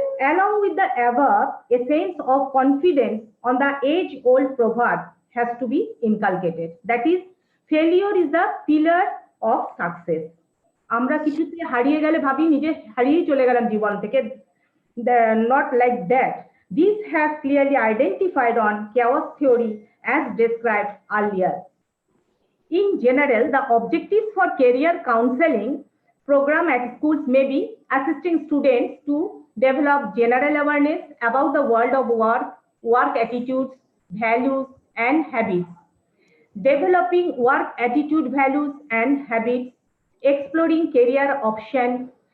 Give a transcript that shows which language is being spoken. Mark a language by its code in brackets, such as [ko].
[en] Along with the above, a sense of confidence on the age-old proverb has to be inculcated. That is, failure is the pillar of success. [bn] আমরা কিছুতে হারিয়ে গেলে ভাবি নিজে হারিয়েই চলে গেলাম জীবন থেকে, [en] not like that. This has clearly identified on chaos theory as described earlier. In general, the objectives for career counseling program at schools may be assisting students to develop general awareness about the world of work, work attitudes, values, and habits, developing work attitude, values, and habits, exploring career options,